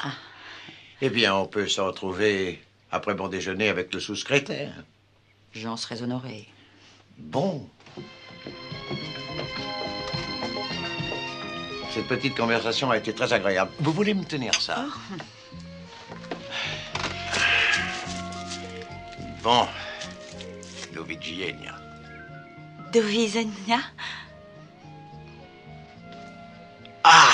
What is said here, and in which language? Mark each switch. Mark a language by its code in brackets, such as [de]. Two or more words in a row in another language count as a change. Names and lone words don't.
[fr] Eh bien, on peut se retrouver après mon déjeuner avec le sous-secrétaire. J'en serais honoré. Bon. Cette petite conversation a été très agréable. Vous voulez me tenir ça? Bon. [pl] Do widzenia. Do widzenia? Ah!